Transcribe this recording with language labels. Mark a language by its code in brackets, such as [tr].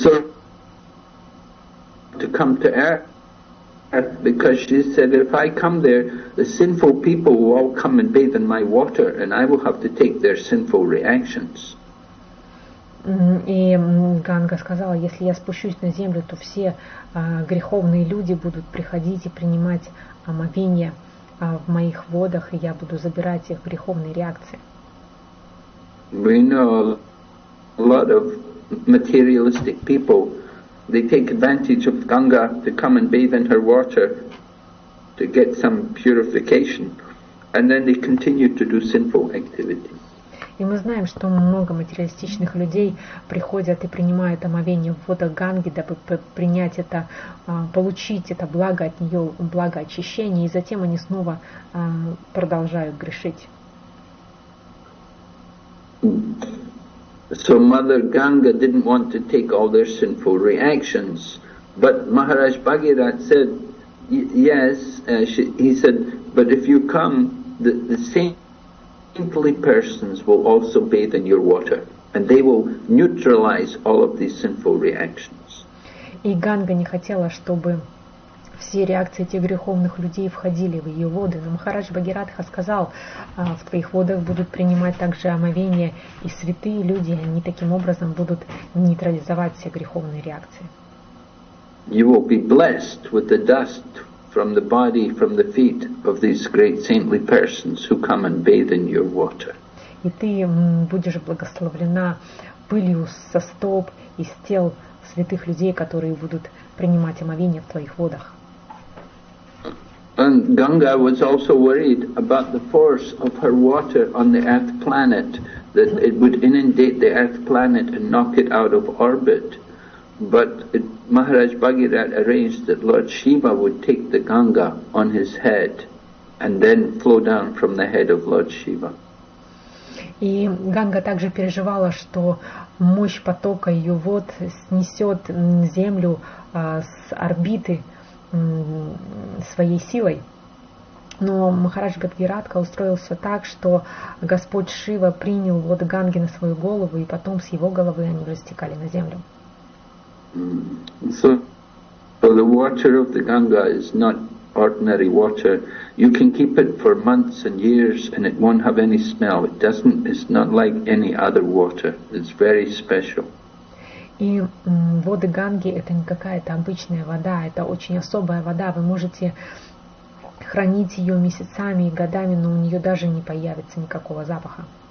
[en] So, to come to earth, because she said, if I come there, the sinful people will all come and bathe in my water, and I will have to take their sinful reactions. [ru] И Ганга сказала, если я спущусь на землю, то все греховные люди будут приходить и принимать омовение в моих водах, и я буду забирать их греховные реакции. [en] We know a lot of materialistic people, they take advantage of Ganga to come and bathe in her water to get some purification, and then they continue to do sinful activities. [ru] И мы знаем, что много материалистичных людей приходят и принимают омовение в водах Ганги, дабы принять это, получить это благо от нее, благо очищения, и затем они снова продолжают грешить. [en] So Mother Ganga didn't want to take all their sinful reactions, but Maharaj Bhagirath said, yes, he said, but if you come, the saintly persons will also bathe in your water, and they will neutralize all of these sinful reactions. [ru] И Ганга не хотела, чтобы все реакции этих греховных людей входили в ее воды. Но Махарадж Бхагиратха сказал, в твоих водах будут принимать также омовение и святые люди, они таким образом будут нейтрализовать все греховные реакции. [en] You will be blessed with the dust from the body, from the feet of these great saintly persons who come and bathe in your water. [ru] И ты будешь благословлена пылью со стоп и с тел святых людей, которые будут принимать омовение в твоих водах. [en] And Ganga was also worried about the force of her water on the earth planet, that it would inundate the earth planet and knock it out of orbit. But Maharaj Bhagirath arranged that Lord Shiva would take the Ganga on his head and then flow down from the head of Lord Shiva. [ru] И Ганга также переживала, что мощь потока ее вод снесет землю с орбиты своей силой. Но Махарадж Бхагиратха устроил все так, что Господь Шива принял воды Ганги на свою голову, и потом с его головы они уже стекали на землю. [en] So the water of the Ganga is not ordinary water. You can keep it for months and years and it won't have any smell. It's not like any other water. It's very special. [ru] И воды Ганги это не какая-то обычная вода, это очень особая вода. Вы можете хранить ее месяцами и годами, но у нее даже не появится никакого запаха.